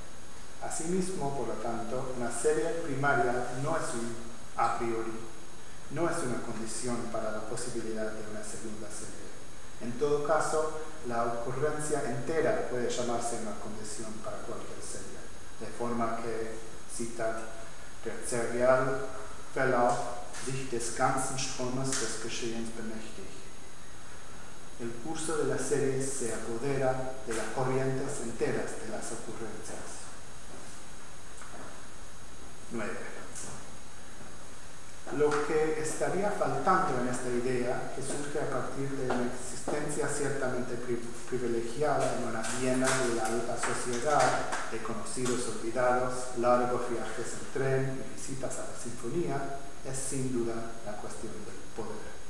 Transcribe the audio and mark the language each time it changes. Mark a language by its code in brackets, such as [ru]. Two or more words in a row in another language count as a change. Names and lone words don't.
[es] Asimismo, por lo tanto, una serie primaria no es un a priori, no es una condición para la posibilidad de una segunda serie. En todo caso, la ocurrencia entera puede llamarse una condición para cualquier serie, de forma que, cita, [de] der Serialverlauf sich des ganzen Stromes des Geschehens bemächtigt. [es] El curso de las series se apodera de las corrientes enteras de las ocurrencias. 9. Lo que estaría faltando en esta idea, que surge a partir de una existencia ciertamente privilegiada en una Viena de la alta sociedad, de conocidos olvidados, largos viajes en tren y visitas a la sinfonía, es sin duda la cuestión del poder.